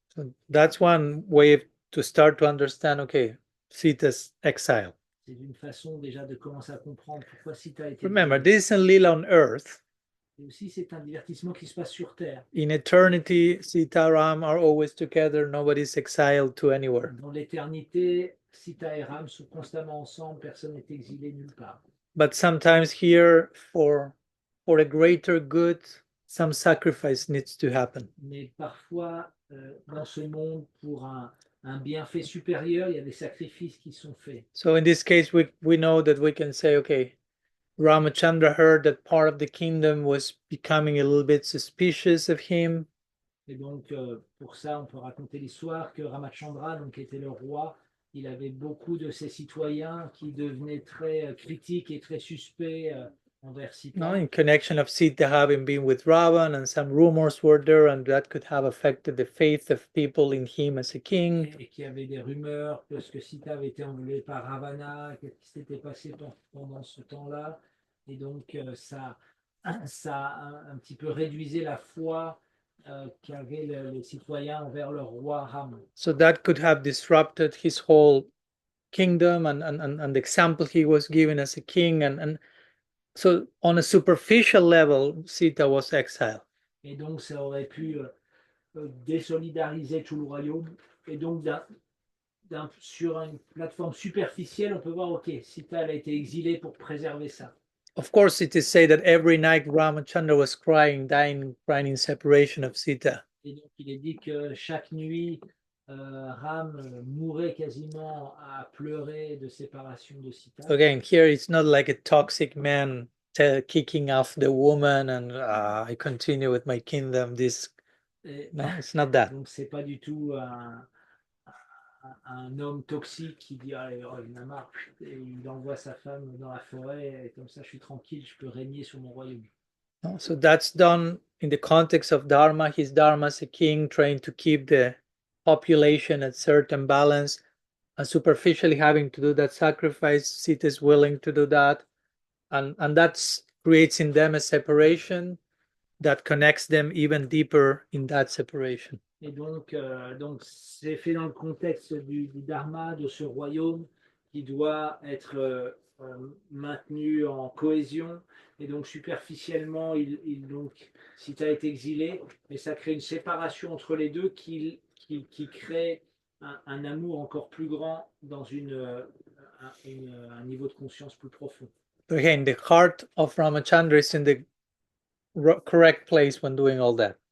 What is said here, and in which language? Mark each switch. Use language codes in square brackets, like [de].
[en] So that's one way to start to understand, okay, Sita's exile. [fr] C'est une façon déjà de commencer à comprendre pourquoi Sita a été. [en] Remember, this isn't Lila on earth. [fr] Et aussi, c'est un divertissement qui se passe sur Terre. [en] In eternity, Sita and Ram are always together. Nobody's exiled to anywhere. [fr] Dans l'éternité, Sita et Ram sont constamment ensemble, personne n'est exilé nulle part. [en] But sometimes here, for a greater good, some sacrifice needs to happen. [fr] Mais parfois, dans ce monde, pour un bienfait supérieur, il y a des sacrifices qui sont faits. [en] So in this case, we know that we can say, okay, Ramachandra heard that part of the kingdom was becoming a little bit suspicious of him. [fr] Et donc, pour ça, on peut raconter l'histoire que Ramachandra, donc, qui était le roi, il avait beaucoup de ses citoyens qui devenaient très critiques et très suspects envers Sita. [en] No, in connection of Sita having been with Ravan, and some rumors were there, and that could have affected the faith of people in him as a king. [fr] Et qu'il y avait des rumeurs que Sita avait été enlevé par Ravana, qu'est-ce qui s'était passé pendant ce temps-là. Et donc, ça a un petit peu réduisé la foi qu'avaient les citoyens envers leur roi Ram. [en] So that could have disrupted his whole kingdom and the example he was given as a king. And so on a superficial level, Sita was exiled. [fr] Et donc, ça aurait pu désolidariser tout le royaume. Et donc, sur une plateforme superficielle, on peut voir, ok, Sita elle a été exilée pour préserver ça. [en] Of course, it is said that every night Ramachandra was crying in separation of Sita. [fr] Et donc, il est dit que chaque nuit, Ram mourait quasiment à pleurer de séparation de Sita. [en] Again, here it's not like a toxic man kicking off the woman and I continue with my kingdom. No, it's not that. [fr] Donc, c'est pas du tout un homme toxique qui dit oh, il en a marre, et il envoie sa femme dans la forêt et comme ça je suis tranquille, je peux régner sur mon royaume. [en] No, so that's done in the context of Dharma. His Dharma as a king, trying to keep the population at certain balance, and superficially having to do that sacrifice. Sita is willing to do that, and that creates in them a separation that connects them even deeper in that separation. [fr] Et donc c'est fait dans le contexte du Dharma, de ce royaume qui doit être maintenu en cohésion. Et donc superficiellement, Sita est exilé, mais ça crée une séparation entre les deux qui crée un amour encore plus grand dans un niveau de conscience plus profond. [en] Again, the heart of Ramachandra is in the correct place when doing all that.